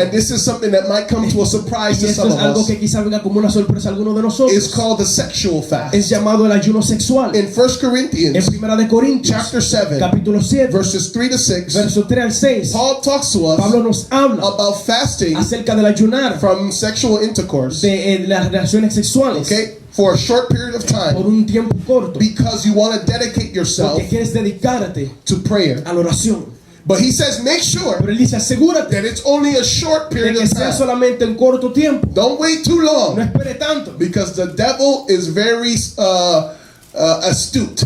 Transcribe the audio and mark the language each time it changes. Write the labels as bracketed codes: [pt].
[en] and this is something that might come to a surprise [es] y [en] to [es] esto [en] some [es] es [en] of [es] algo [en] us, [es] que quizá venga como una sorpresa a alguno de nosotros, [en] is called the sexual [es] es [en] fast. [es] llamado el ayuno sexual. [en] In 1 [es] En [en] Corinthians [es] Primera de Corintios, [en] chapter 7, [es] capítulo 7, [en] verses 3 to 6, [es] verso 3 al 6, [en] Paul talks to us [es] Pablo nos habla [en] about fasting [es] acerca del ayunar [en] from sexual intercourse, [es] de las relaciones sexuales [en] okay, for a short period of [es] por [en] time, [es] un tiempo corto, [en] because you want to dedicate yourself [es] porque quieres dedicarte [en] to prayer. [es] a la oración. [en] But he says, make sure [es] Pero él dice, asegúrate [en] that it's only a short [es] de [en] period [es] que [en] of [es] sea [en] time. [es] solamente un corto tiempo. [en] Don't wait too [es] No [en] long, [es] espere tanto, [en] because the devil is very astute,